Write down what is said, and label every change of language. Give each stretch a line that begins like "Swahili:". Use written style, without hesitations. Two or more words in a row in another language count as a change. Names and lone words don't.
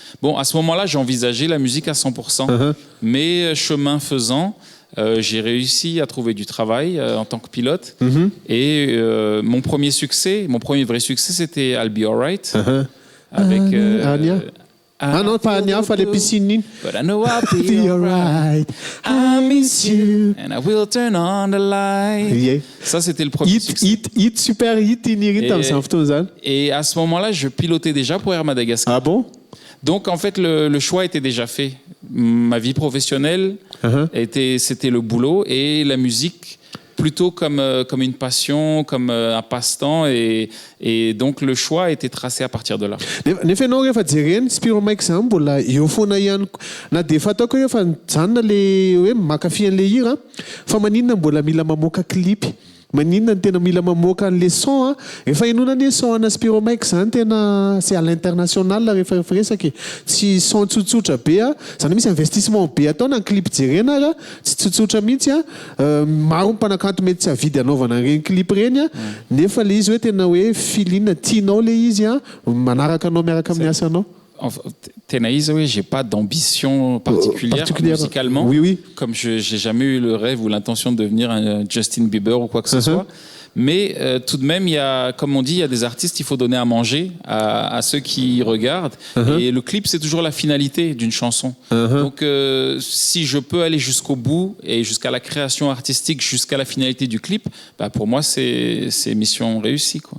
French: Bon, à ce moment-là, j'envisageais la musique à 100%. Mais chemin faisant, j'ai réussi à trouver du travail en tant que pilote. Et mon premier vrai succès, c'était I'll Be Alright. Avec... Anya. Non, pas Anya, fallait piscine.
English: But I know I'll be alright. I miss you and I will turn on the light. Yeah.
French: Ça, c'était le premier succès. Super hit, et à ce moment-là, je pilotais déjà pour Air Madagascar. Ah bon? Donc, en fait, le choix était déjà fait. Ma vie professionnelle, c'était le boulot et la musique plutôt comme une passion, comme un passe-temps et donc le choix a été tracé à partir de là.
Malagasy: Nefa ianao rehefa jereny Spiro Mike zany mbola eo foana ihany na dia efa ataoko hoe fa mijanona le hoe mankafy an'le hira fa maninona mbola mila mamoaka klipy. Maninona ny tena mila mamoaka an'le son a efa enonana ny son ana Spiro Mike zany tena
French: c'est à l'international
Malagasy: rehefa resaka tsy son tsotsotra be a zany misy investissement be atao na clip jerena ra tsy tsotsotra mihitsy a maro mpanakanto mety tsy avidy anaovana reny clip reny a nefa le izy hoe tena hoe filina tianao le izy a manaraka anao miaraka amin'ny asanao.
French: Tenaïs, oui, j'ai pas d'ambition particulière musicalement. Oui. Comme j'ai jamais eu le rêve ou l'intention de devenir un Justin Bieber ou quoi que ce soit. Mais tout de même, comme on dit, il y a des artistes, il faut donner à manger à ceux qui regardent. Et le clip, c'est toujours la finalité d'une chanson. Donc, si je peux aller jusqu'au bout et jusqu'à la création artistique, jusqu'à la finalité du clip, bah, pour moi, c'est mission réussie, quoi.